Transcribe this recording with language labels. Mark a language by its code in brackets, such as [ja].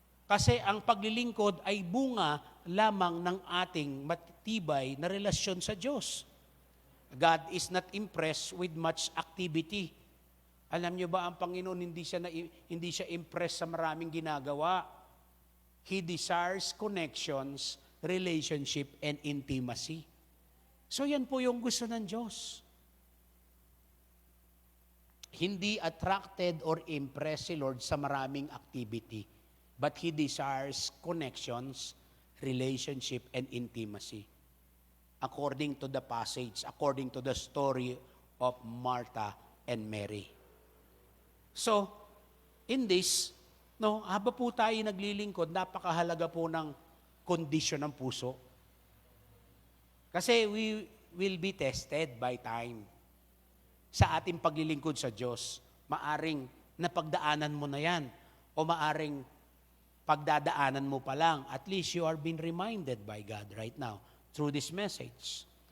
[tl] Kasi ang paglilingkod ay bunga lamang ng ating matitibay na relasyon sa Diyos. [en] God is not impressed with much activity. [tl] Alam niyo ba, ang Panginoon hindi siya impressed sa maraming ginagawa. [en] He desires connections, relationship, and intimacy. [tl] So yan po yung gusto ng Diyos. Hindi [en] attracted or impressed [tl] si Lord sa maraming [en] activity, but He desires connections, relationship, and intimacy. According to the passage, according to the story of Martha and Mary. So, in this, [tl] habang po tayo naglilingkod, napakahalaga po ng kondisyon ng puso. [en] Kasi we will be tested by time. [tl] Sa ating paglilingkod sa Diyos, maaring napagdaanan mo na yan, o maaring pagdadaanan mo pa lang, [en] at least you are being reminded by God right now through this message.